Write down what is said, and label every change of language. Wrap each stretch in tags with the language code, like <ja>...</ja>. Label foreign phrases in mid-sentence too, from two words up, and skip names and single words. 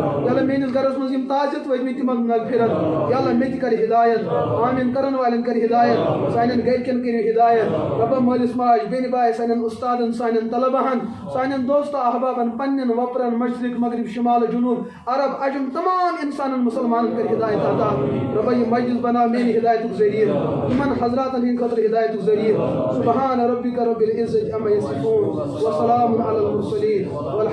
<ks>یا اللہ میٲنِس گرس منٛز یِم تعزیت وٲتمٕتۍ تِمن مغفرت یا اللہ مےٚ تہِ کر ہدایت آمین کرن والٮ۪ن کر ہدایت سانٮ۪ن گرِکٮ۪ن کٔرِو ہدایت رۄبا مٲلِس ماجہِ بیٚنہِ باے سانٮ۪ن اُستادن سانٮ۪ن طلباہن سانٮ۪ن دوستو احبابن پننٮ۪ن وۄپرن مشرق مغرب شمال جنوب عرب عجم تمام انسانن مسلمانن کر ہدایت عطا رۄبا یہِ مسجد بناو میانہِ ہدایتُک ذٔریعہٕ یِمن حضراتن ہٕنٛدِ خٲطرٕ ہدایتُک ذٔریعہٕ</ks> <ar>سبحان ربک رب العزة عما یصفون وسلام علی المرسلین</ar>